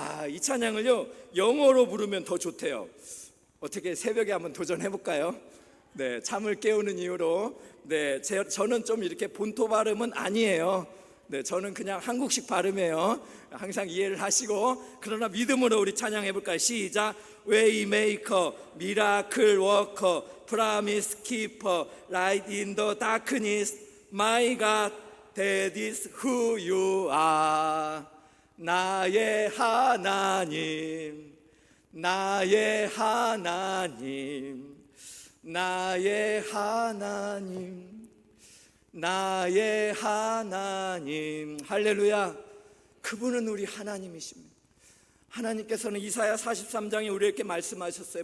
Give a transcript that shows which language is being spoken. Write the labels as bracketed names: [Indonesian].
[Korean] 이 찬양을요 영어로 부르면 더 좋대요. 어떻게 새벽에 한번 도전해볼까요? 네, 잠을 깨우는 이유로. 네, 저는 좀 이렇게 본토 발음은 아니에요. 네, 저는 그냥 한국식 발음이에요. 항상 이해를 하시고, 그러나 믿음으로 우리 찬양해볼까요? 시작. [English] Waymaker, Miracle Worker, Promise Keeper, Light in the Darkness, My God, that is who you are. [Korean] 나의 하나님, 나의 하나님, 나의 하나님, 나의 하나님. 할렐루야. 그분은 우리 하나님이십니다. 하나님께서는 이사야 43장에 우리에게 말씀하셨어요.